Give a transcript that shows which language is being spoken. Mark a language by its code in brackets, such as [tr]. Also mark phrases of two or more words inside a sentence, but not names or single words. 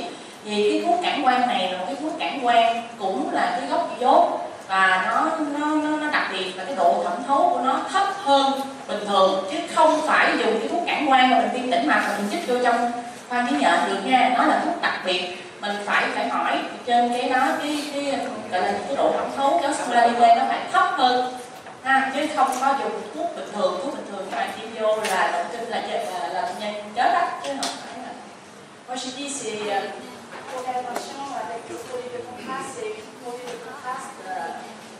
[vi] Vì cái thuốc cản quang này là một cái thuốc cản quang cũng là cái gốc iốt và nó đặc biệt là cái độ thẩm thấu của nó thấp hơn bình thường, chứ không phải dùng cái thuốc cản quang mà mình tiêm tĩnh mạch mà mình chích vô trong khoang khí nhện được nha. Nó là thuốc đặc biệt, mình phải hỏi trên cái đó cái gọi là cái độ thẩm thấu cho Solarile nó phải thấp hơn ha, chứ không có dùng thuốc bình thường các bạn tiêm vô là động kinh là bệnh nhân chết á, chứ không phải là. [fr] Moi je dis c'est pour faire attention avec le produit de contraste, c'est un produit de contraste